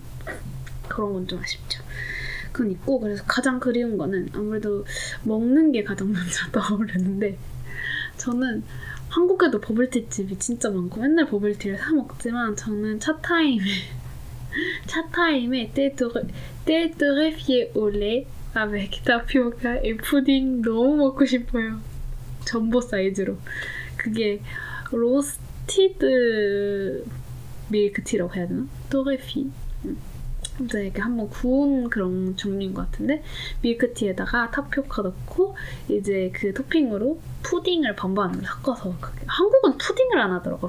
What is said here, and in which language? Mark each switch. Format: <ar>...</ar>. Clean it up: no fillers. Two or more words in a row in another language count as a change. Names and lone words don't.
<ko>그런 건 좀 아쉽죠. 그건 있고 그래서 가장 그리운 거는 아무래도 먹는 게 가장 먼저 떠오르는데 저는 한국에도 버블티집이 진짜 많고 맨날 버블티를 사 먹지만 저는 차타임에</ko> <fr>tête torréfiée au lait avec tapioca et</fr> <ko>푸딩 너무 먹고 싶어요. 전보 사이즈로. 그게 로스티드 밀크티라고 해야 되나? 토레피. 아무튼 이렇게 한번 구운 그런 종류인 것 같은데 밀크티에다가 타피오카 넣고 이제 그 토핑으로 푸딩을 반반으로 섞어서 한국은 푸딩을 안 하더라고요.</ko>